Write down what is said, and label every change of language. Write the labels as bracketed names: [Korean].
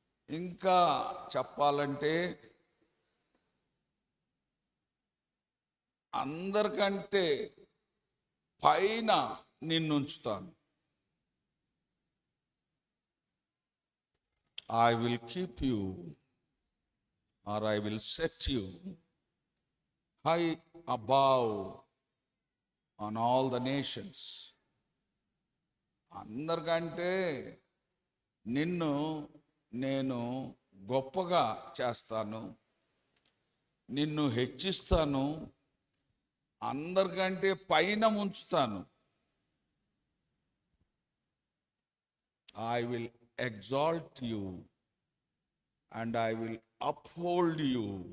[Telugu] ఇంకా చెప్పాలంటే, అందరికంటే పైన నిన్నుంచుతాను. [English] I will keep you, or I will set you high above on all the nations. [Telugu] అందరికంటే నిన్ను నేను గొప్పగా చేస్తాను, నిన్ను హెచ్చిస్తాను, అందరికంటే పైన ఉంచుతాను. [English] I will exalt you and I will uphold you.